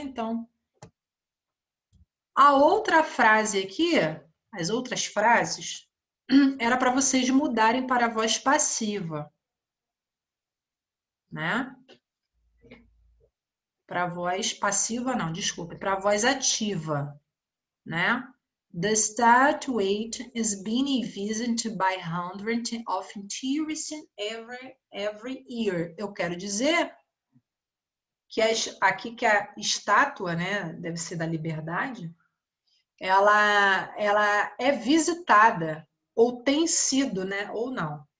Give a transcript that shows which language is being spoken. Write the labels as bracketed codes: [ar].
[pt] Então, a outra frase aqui, as outras frases, era para vocês mudarem para a voz passiva, né? Para a voz passiva, não, desculpe, para a voz ativa, né? [en] The statue is being visited by hundreds of tourists every year. [pt] Eu quero dizer que aqui que a estátua, né, deve ser da Liberdade, ela é visitada, ou tem sido, né, ou não.